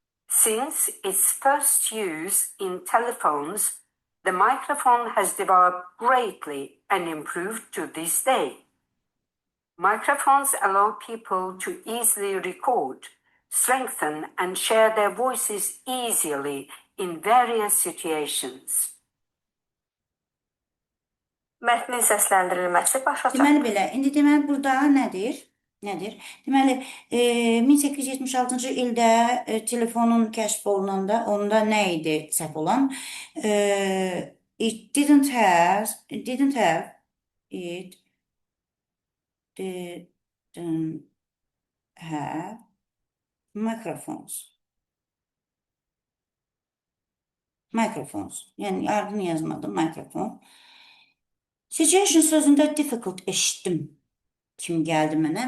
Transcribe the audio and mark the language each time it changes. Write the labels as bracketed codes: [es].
[en] Since its first use in telephones, the microphone has developed greatly and improved to this day. Microphones allow people to easily record, strengthen, and share their voices easily in various situations. [az] Mətnin səsləndirilməsi başa çatdı. Deməli belə, indi deməli burada nədir? Nədir? Deməli, 1876-cı ildə telefonun kəşf olunanda onda nə idi səhv olan? [en] It didn't have, it didn't have microphones. Microphones. [az] Yəni ardını yazmadım, microphone. Situation sözündə difficult eşitdim kimi gəldi mənə.